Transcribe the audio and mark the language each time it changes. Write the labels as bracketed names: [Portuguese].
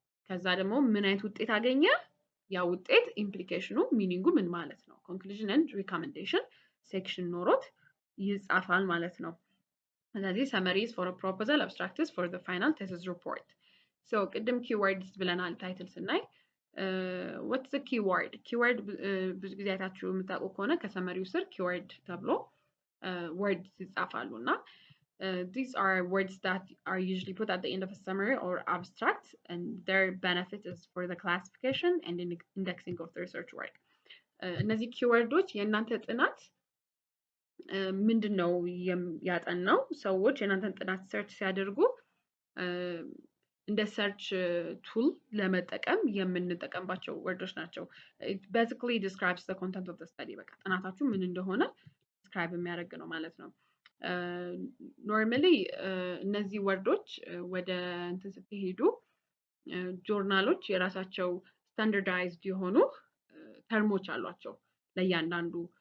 [Amharic] ከዛ ደግሞ ምን አይነት ውጤት አገኘ? ያ ውጤት ኢምፕሊኬሽኑ ሚኒንጉ ምን ማለት ነው? ኮንክሉዥን ኤንድ ሪኮመንዴሽን ሴክሽን ኖሮት ይጻፋል ማለት ነው። ስለዚህ ሰመሪስ ፎር ፕሮፖዛል፣ አብስትራክትስ ፎር ዘ ፋይናል ቴሲስ ሪፖርት። ሶ ቅድም ኪወርድስ ብለናል ታይትል ስናይ። [English] what's the keyword? [Amharic] ኪወርድ ብዙ ጊዜ አይታችሁ የምታውቁ ከሆነ ከሰመሪው ስር ኪወርድ ተብሎ [English] words ይጻፋሉ እና these are words that are usually put at the end of a summary or abstract, and their benefit is for the classification and indexing of the research work. [Amharic] እነዚህ ኪወርዶች የእናንተ ጥናት ምንድነው ያጠናው? ሰዎች የእናንተን ጥናት ሰርች ሲያደርጉ እንደ ሰርች ቱል ለመጠቀም የምንጠቀምባቸው ወርዶች ናቸው። [English] it basically describes the content of the study። [Amharic] በቃ ጥናታችሁ ምን እንደሆነ ዲስክራይብ የሚያደርግ ነው ማለት ነው። ኖርማሊ እነዚህ ወርዶች ወደ እንትን ስትሄዱ ጆርናሎች የራሳቸው ስታንዳርዳይዝድ የሆኑ ተርሞች አሏቸው ለእያንዳንዱ